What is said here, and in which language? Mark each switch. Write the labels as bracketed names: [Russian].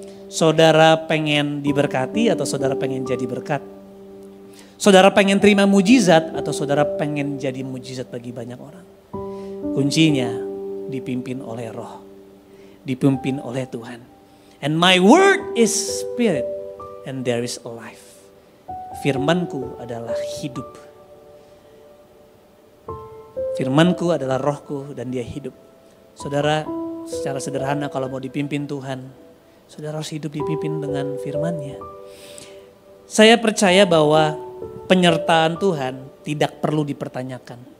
[Indonesian] Saudara pengen diberkati atau saudara pengen jadi berkat? Saudara pengen terima mujizat atau saudara pengen jadi mujizat bagi banyak orang? Kuncinya dipimpin oleh Roh, dipimpin oleh Tuhan. [English] And my word is spirit and there is life. [Indonesian] Firmanku adalah hidup. Firmanku adalah rohku dan dia hidup. Saudara, secara sederhana kalau mau dipimpin Tuhan, saudara harus hidup dipimpin dengan firman-Nya. Saya percaya bahwa penyertaan Tuhan tidak perlu dipertanyakan.